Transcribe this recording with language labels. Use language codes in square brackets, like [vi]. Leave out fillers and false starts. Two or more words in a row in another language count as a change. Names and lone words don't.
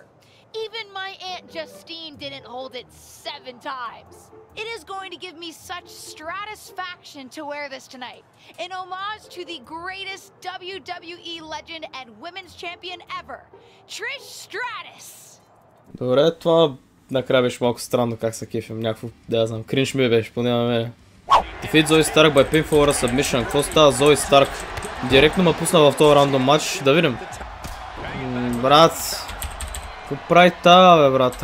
[en] Even my Aunt Justine didn't hold it 7 times. It is going to give me such satisfaction to wear this tonight, in homage to the greatest WWE legend and women's champion ever, Trish Stratus. [bg] Добре, това накрая беше малко странно как се кефим. Някакво, да знам, кринж ми беше, поне на мен. [en] Defeat Zoe Stark by Pinfall Submission. [bg] Какво става Zoe Stark? Директно ме пусна в този рандом матч. Да видим. Брат. Какво прави тая, бе, брат?